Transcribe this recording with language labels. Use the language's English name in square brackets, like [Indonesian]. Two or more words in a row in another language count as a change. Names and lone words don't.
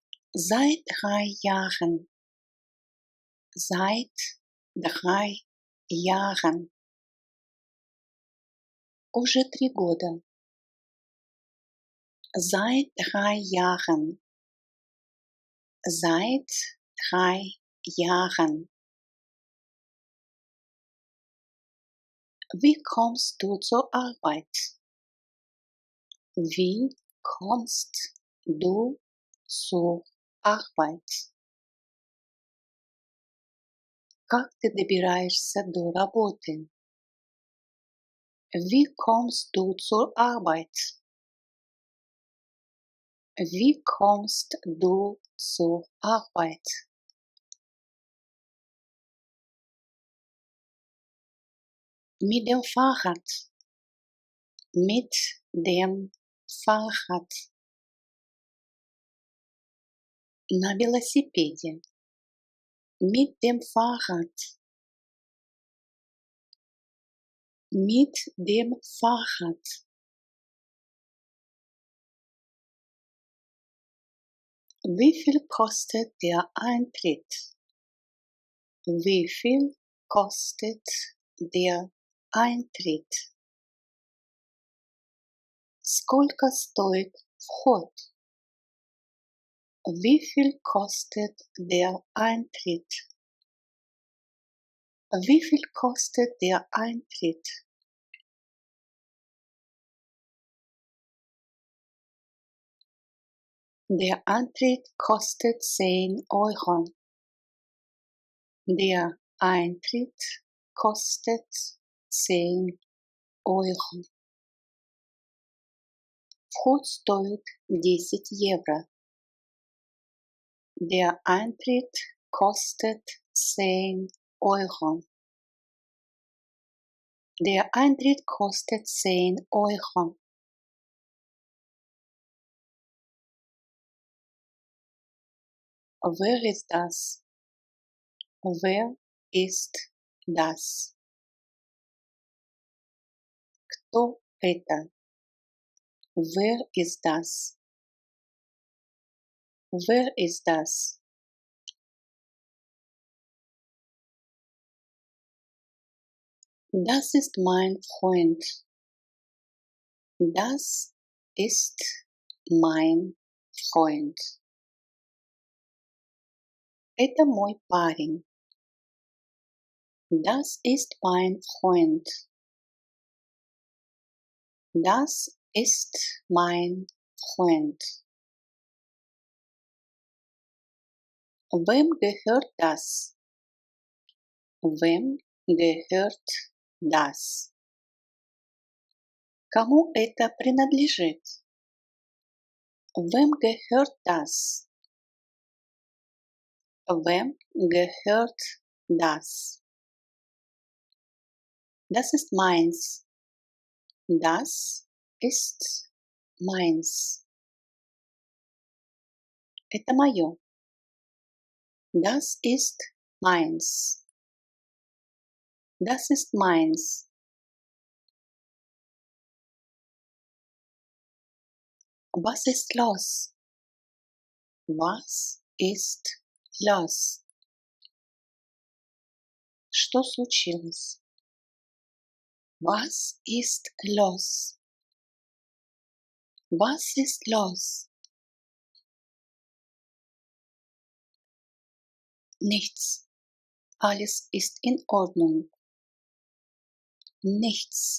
[German] Seit 3 Jahren. Seit 3 Jahren. [Russian] Уже 3 года. [German] Seit 3 Jahren. Seit 3 Jahren. Wie kommst du zur Arbeit? Wie kommst du zur Arbeit? [Russian] Как ты добираешься до работы? [German] Wie kommst du zur Arbeit? Wie kommst du zur Arbeit? Mit dem Fahrrad. Mit dem Fahrrad. [Russian] На велосипеде. [German] Mit dem Fahrrad. Mit dem Fahrrad. Wie viel kostet der Eintritt? Wie viel kostet der Eintritt? [Russian] Сколько стоит вход? [German] Wie viel kostet der Eintritt? Wie viel kostet der Eintritt? Der Eintritt kostet 10 Euro. Der Eintritt kostet 10 Euro. [Russian] Вход стоит 10 евро. [German] Der Eintritt kostet 10 Euro. Der Eintritt kostet 10 Euro. Wer ist das? Wer ist das? [Russian] Кто это? [German] Wer ist das? Wer ist das? Das ist mein Freund. Das ist mein Freund. [Russian] Это мой парень. [German] Das ist mein Freund. Das ist mein Freund. Wem gehört das? Wem gehört das? [Russian] Кому это принадлежит? [German] Wem gehört das? Wem gehört das? Das ist meins. Das ist meins. [Russian] Это моё. [German] Das ist meins. Das ist meins. Was ist los? Was ist los? [Russian] Что случилось? [German] Was ist los? Was ist los? Nichts. Alles ist in Ordnung. Nichts.